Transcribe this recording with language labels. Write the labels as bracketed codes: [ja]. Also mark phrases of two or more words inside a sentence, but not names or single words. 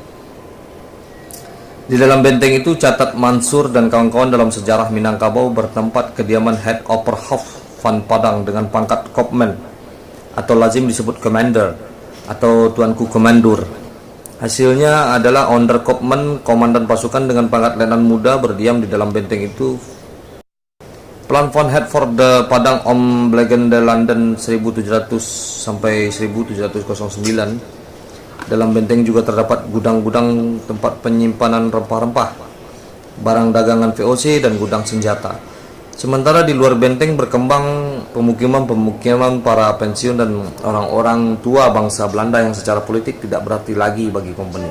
[id] Di dalam benteng itu, catat Mansur dan kawan-kawan dalam sejarah Minangkabau, bertempat kediaman Head Opperhof van Padang dengan pangkat Kopman, atau lazim disebut Commander atau Tuanku Komandur. Hasilnya adalah Onderkopman, komandan pasukan dengan pangkat letnan muda, berdiam di dalam benteng itu. [nl] Plan van Het voor de Padang omliggende landen 1700 sampai 1709. [id] Dalam benteng juga terdapat gudang-gudang tempat penyimpanan rempah-rempah, barang dagangan VOC, dan gudang senjata. Sementara di luar benteng berkembang pemukiman-pemukiman para pensiun dan orang-orang tua bangsa Belanda yang secara politik tidak berarti lagi bagi kompeni.